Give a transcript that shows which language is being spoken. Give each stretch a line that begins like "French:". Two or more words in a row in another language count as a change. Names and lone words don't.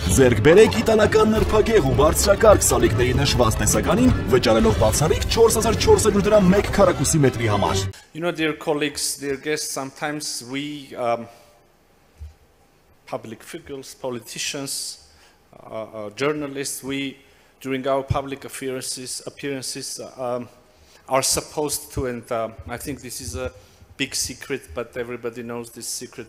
Armenian: Ձեռք բերեք իտալական նրբագեղ ու բարձրակարգ սալիկների նշված տեսականին, վճարելով բացառիկ 4400 դրամ 1 քառակուսի մետրի համար։
English: You know, dear colleagues, dear guests, sometimes we, public figures, politicians, journalists, we, during our public appearances, are supposed to, and I think this is a big secret, but everybody knows this secret.